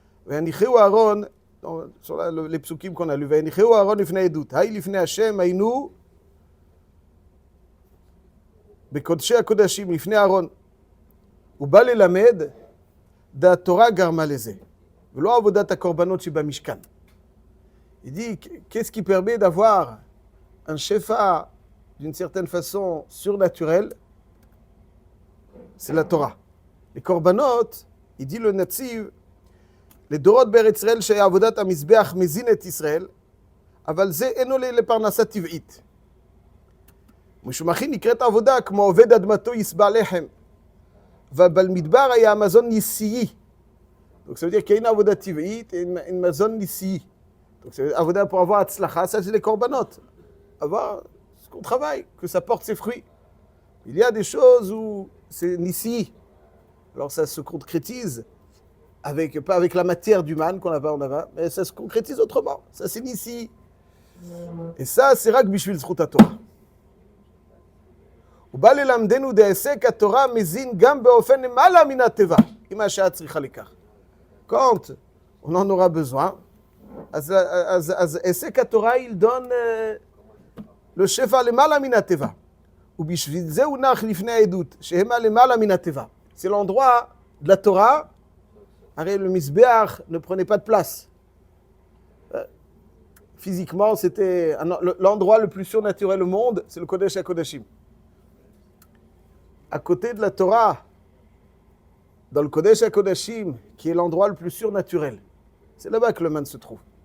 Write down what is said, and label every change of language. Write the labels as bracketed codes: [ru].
[he] Vayanicheu Aaron, [fr] sur les psukim qu'on a lu, [he] Vayanicheu Aaron lifnei edut, hay lifnei Hashem haynu בקודשי הקודשים לפני אהרון, הוא בא ללמד והתורה גרמה לזה, ולא עבודת הקורבנות שבמשכן. [fr] Il dit, qu'est-ce qui permet d'avoir un shefa d'une certaine façon surnaturel? C'est la Torah. Les korbanot, il dit le Netziv, les dorot [he] בארץ ישראל שעבודת המזבח מזין את ישראל, אבל זה אינו לפרנסה טבעית. משומחים נקראת עבודה כמו עובד אדמתו יסבע לחם, ובמדבר היה מזון ניסי. [fr] Donc ça veut dire qu'il y a une avoda tiv'it et une mazon nissi. Donc c'est avoda pour avoir atzlacha, ça c'est les korbanot. Avoir ce qu'on travaille, que ça porte ses fruits. Il y a des choses où c'est nissi. Alors ça se concrétise pas avec la matière du man qu'on a pas en avant, mais ça se concrétise autrement. Ça c'est nissi. Et ça c'est [he] rak bishvil zchut haTorah. הוא בא ללמדנו דעסק התורה מזין גם באופן למעלה מן הטבע, אם השעה צריכה לכך. [fr] Quand on en aura besoin, [he] אז עסק התורה [fr] il donne le [he] שפע למעלה מן הטבע. ובשביל זה הוא נח לפני העדות, שהמה למעלה מן הטבע. [fr] C'est l'endroit de la Torah, הרי le mizbeach ne prenait pas de place. Physiquement, c'était l'endroit le plus surnaturel au monde, c'est le Kodesh HaKodashim. À côté de la Torah, dans le Kodesh HaKodashim, qui est l'endroit le plus surnaturel, c'est là-bas que le man se trouve.